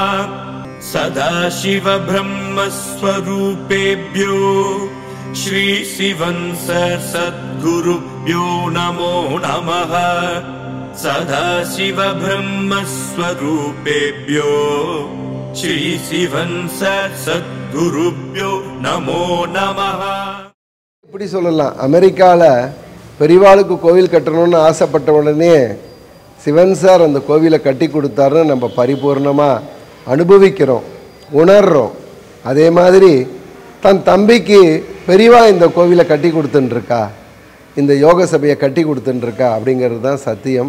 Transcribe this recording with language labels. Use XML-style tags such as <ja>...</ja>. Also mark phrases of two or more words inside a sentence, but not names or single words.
<sa>सदाशिव ब्रह्मस्वरूपेभ्यो श्री शिवं सर सद्गुरुभ्यो नमो नमः. सदाशिव ब्रह्मस्वरूपेभ्यो श्री शिवं सर सद्गुरुभ्यो नमो नमः.</sa> <ta>இப்படி சொல்லலாம், அமெரிக்காவில் பெரியவாளுக்கு கோவில் கட்டணும்னு ஆசைப்பட்ட உடனே சிவன் சார் அந்த கோவிலை கட்டி கொடுத்தாருன்னு நம்ம பரிபூர்ணமாக அனுபவிக்கிறோம், உணர்கிறோம். அதே மாதிரி தன் தம்பிக்கு பெரியவா இந்த கோவிலை கட்டி கொடுத்துட்டுருக்கா, இந்த யோக சபையை கட்டி கொடுத்துட்டுருக்கா அப்படிங்கிறது தான் சத்தியம்.</ta>